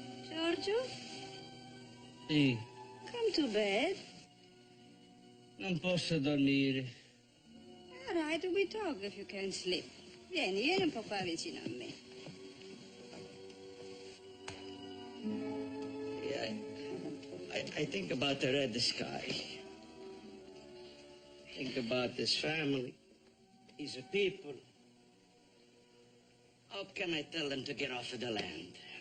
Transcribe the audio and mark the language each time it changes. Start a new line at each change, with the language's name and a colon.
English: Giorgio,
Italian: Sì,
English: come to bed.
Italian: non posso dormire.
English: All right, we talk if you can sleep.
Italian: Vieni un po' qua vicino a me.
English: Yeah, I think about the red sky. Think about this family, these people. How can I tell them to get off of the land?